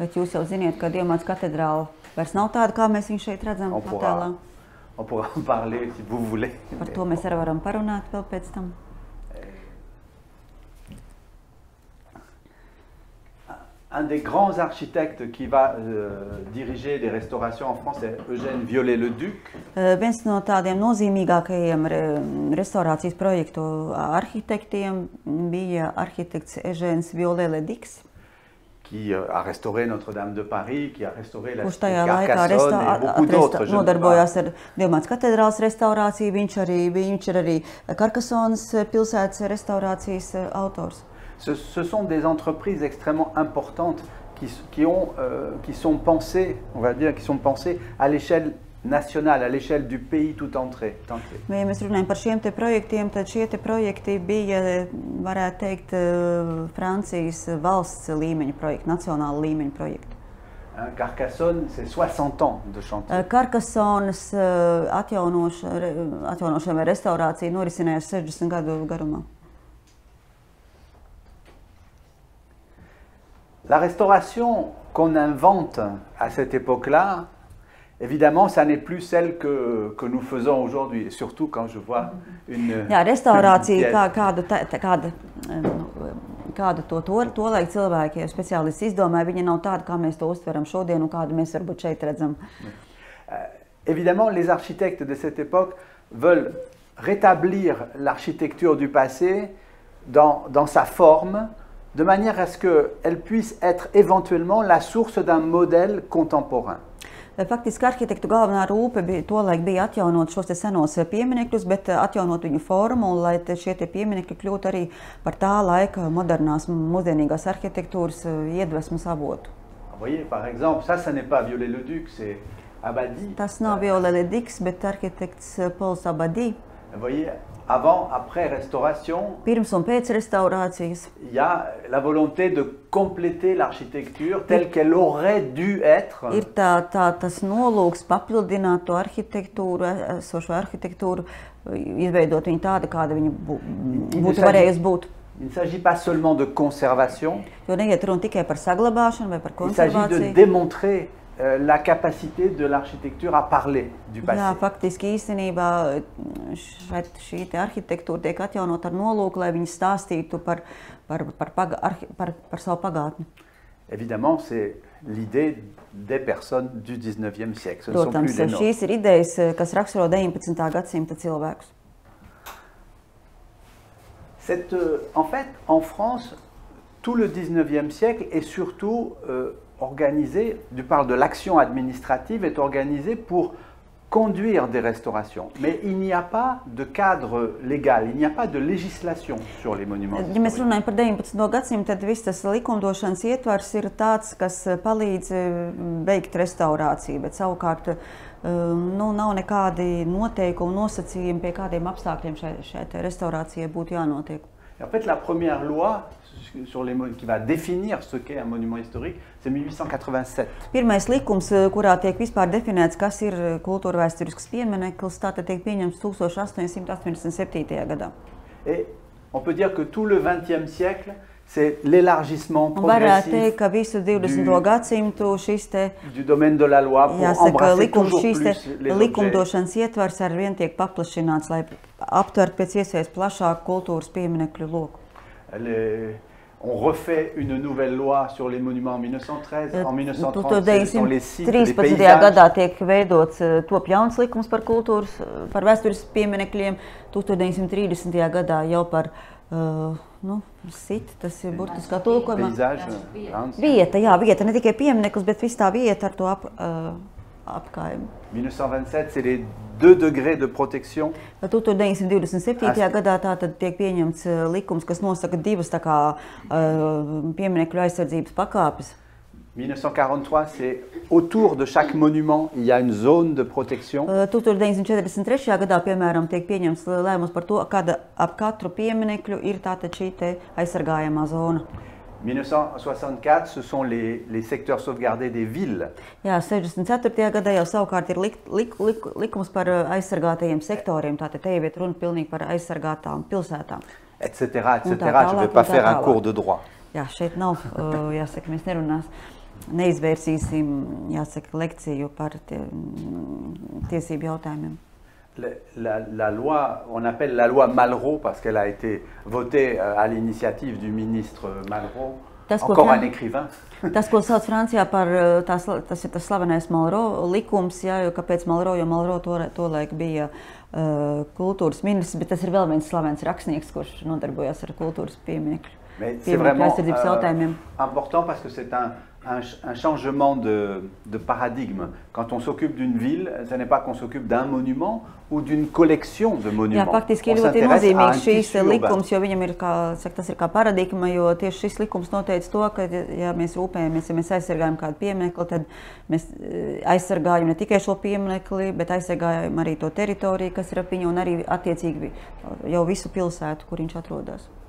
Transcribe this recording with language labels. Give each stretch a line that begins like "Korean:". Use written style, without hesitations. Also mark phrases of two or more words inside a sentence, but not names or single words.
Latvian: Bet jūs jau ziniet, ka Dievmātes katedrāle vairs nav tāda, kā mēs viņu šeit redzam attēlā.
French: On pourra en parler si vous voulez.
Latvian: Par to mēs arī varam parunāt vēl pēc tam.
French: Un des grands architectes qui va diriger les restaurations en France est Eugène Viollet-le-Duc.
Latvian: Viens no tādiem nozīmīgākajiem restaurācijas projektu arhitektiem bija arhitekts Eugène Viollet-le-Duc,
French: qui a restauré Notre-Dame de Paris, qui a restauré la
Latvian: kurš
French: cité
Latvian: tajā laikā
French: Carcassonne et beaucoup d'autres.
Latvian: nodarbojās ar Dievmātes katedrāles restaurāciju. Viņš ir arī Karkasonas pilsētas restaurācijas autors.
French: Ce sont des entreprises extrêmement importantes qui sont pensées, on va dire, qui sont pensées à l'échelle nationale, à l'échelle du pays tout entier.
Latvian: Ja mēs runājam par šiem te projektiem, tad šie te projekti bija, varētu teikt, Francijas valsts līmeņa projekti, nacionāla līmeņa projekti.
French: Carcassonne, c'est 60 ans de chantier.
Latvian: Karkasonas atjaunošana vai restaurācija norisinājās 60 gadu garumā.
French: La restauration qu'on invente à cette époque-là, évidemment, ça n'est plus celle que nous faisons aujourd'hui, surtout quand je vois une...
Latvian: Jā, restaurācija, kādu to laiku cilvēki, speciālisti izdomāja, viņa nav tāda, kā mēs to uztveram šodien un kādu mēs varbūt šeit redzam.
French: Évidemment, les architectes de cette époque veulent rétablir l'architecture du passé dans sa forme, de manière à ce qu'elle puisse être éventuellement la source d'un modèle contemporain.
Latvian: Faktiski arhitektu galvenā rūpe tolaik bija atjaunot šos senos pieminekļus, bet atjaunot viņu formu, un lai šie pieminekļi kļūtu arī par tā laika modernās, mūsdienīgās arhitektūras iedvesmas avotu.
French: Vous voyez, par exemple, ça n'est pas Viollet-le-Duc, c'est Abadie.
Latvian: Tas nav Viollet-le-Duc, bet arhitekts Pols Abadie.
French: Vous voyez, avant, après restauration,
Latvian: pirms un pēc restaurācijas,
French: il y a la volonté de compléter l'architecture telle qu'elle aurait dû être.
Latvian: Ir tas nolūks papildināt to arhitektūru, esošo arhitektūru, izveidot viņu tādu, kāda viņa būtu varējusi būt.
French: Il ne s'agit pas seulement de conservation.
Latvian: Jo neiet runa tikai par saglabāšanu vai par konservāciju.
French: Il s'agit de démontrer la capacité de l'architecture à parler du passé.
Latvian: Jā, faktiski īstenībā šī arhitektūra tiek atjaunot ar nolūku, lai viņi stāstītu par savu pagātni.
French: Évidemment, c'est l'idée des personnes du 19e siècle. Ce ne sont
Latvian: Protams,
French: plus les nôtres.
Latvian: šīs ir idejas, kas raksturo 19. gadsimta cilvēkus.
French: En fait, en France, tout le 19e siècle est surtout organisé, du parle de l'action administrative, est organisée pour conduire des restaurations. Mais il n'y a pas de cadre légal, il n'y a pas de législation sur les monuments historiques.
Latvian: Ja mēs runājam par 19. gadsimtu, tad viss tas likumdošanas ietvars ir tāds, kas palīdz veikt restaurāciju, bet savukārt nav nekādi noteikumi, nosacījumi, pie kādiem apstākļiem šai restaurācijai būtu jānotiek.
French: En fait, la première loi qui va définir ce qu'est un monument historique, c'est 1887.
Latvian: Pirmais likums, kurā tiek vispār definēts, kas ir kultūrvēsturisks piemineklis, tātad tiek pieņemts 1887. gadā.
French: Et on peut dire que tout le 20e siècle, c'est l'élargissement
Latvian: Varētu
French: progressif
Latvian: teikt, ka visu 20. gadsimtu šis
French: du domaine de la loi pour embrasser toujours plus les objets.
Latvian: Likumdošanas ietvars ar vien tiek paplašināts, lai aptvert pēc iespējas plašāku kultūras pieminekļu loku.
French: On refait une nouvelle loi sur les monuments en 1913. En 1930, ce sont les sites, les paysages.
Latvian: gadā tiek veidots top jauns likums par kultūras, par vēstures pieminekļiem. 1930. gadā jau par sit, tas ir burtiskā tulkojumā. Vieta, ne tikai piemineklis, bet viss tā vieta ar to apkārtni.
French: 1927, c'est les 2 degrés de protection.
Latvian: 1927. gadā tātad tiek pieņemts likums, kas nosaka divas pieminekļu aizsardzības pakāpes.
French: 1943, c'est autour de chaque monument, il y a une zone de protection.
Latvian: 1943. gadā, piemēram, tiek pieņemts lēmums par to, kāda ap katru pieminekļu ir tātad šī te aizsargājamā zona.
French: 1964, ce sont les secteurs sauvegardés des villes.
Latvian: Jā, 64. gadā jau savukārt ir likums par aizsargātajiem sektoriem, tātad te jau iet runa pilnīgi par aizsargātām pilsētām.
French: Etc., etc. Je ne vais pas faire un cours de droit.
Latvian: Jā, šeit nav, jāsaka, mēs nerunās. neizvērsīsim, jāsaka, lekciju par tiesību jautājumiem.
French: La loi, on appelle la loi Malraux parce qu'elle a été votée à l'initiative du ministre Malraux, encore un écrivain.
Latvian: Tas, ko sauc Francijā par, tas ir tas slavenais Malraux likums, jā, jo kāpēc Malraux, jo Malraux tolaik bija kultūras ministrs, bet tas ir vēl viens slavens rakstnieks, kurš nodarbojās ar kultūras pieminekļu.
French: C'est vraiment important parce que c'est un changement de paradigme. Quand on s'occupe d'une ville, ce n'est pas qu'on s'occupe d'un monument ou d'une collection de monuments.
Latvian: Jā, faktiski ir ļoti nozīmīgs šīs likums, jo viņam ir tas ir kā paradigma, jo tieši šis likums noteica to, ka ja mēs rūpējamies, ja mēs aizsargājam kādu pieminekli, tad mēs aizsargājam ne tikai šo pieminekli, bet aizsargājam arī to teritoriju, kas ir ap viņu, un arī attiecīgi jau visu pilsētu, kur viņš atrodas.